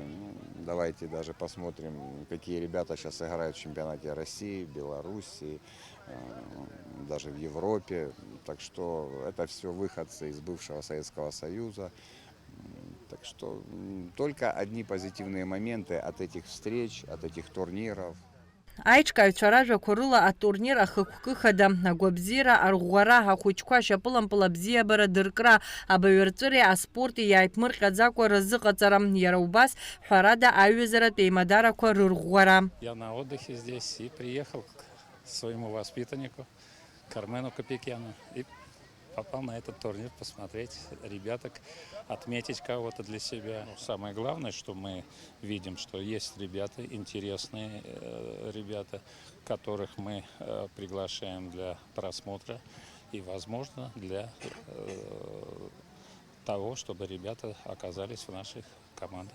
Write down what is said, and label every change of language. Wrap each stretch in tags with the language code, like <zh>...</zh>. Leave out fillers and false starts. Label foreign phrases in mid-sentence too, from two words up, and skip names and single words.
<ru>Ну, давайте даже посмотрим, какие ребята сейчас играют в чемпионате России, Белоруссии, даже в Европе. Так что это все выходцы из бывшего Советского Союза. Так что только одни позитивные моменты от этих встреч, от этих турниров.</ru> <ab>Аичкаҩцәа ражәақәа рыла атурнир ахықәкыхада агәабзиара арӷәӷәара ахәыҷқәа ашьапылампыла бзиабара дыркра абаҩрҵәыреи аспорти иааиԥмырҟьаӡакәа рзыҟаҵара иара убас ҳәарада аҩызаратә еимадарақәа рырӷәӷәара.</ab> <ru>Я на отдыхе здесь и приехал к своему воспитаннику Кармену Копекяну и попал на этот турнир посмотреть ребяток, отметить кого-то для себя. Самое главное, что мы видим, что есть ребята, интересные ребята, которых мы приглашаем для просмотра и, возможно, для того, чтобы ребята оказались в наших командах.</ru>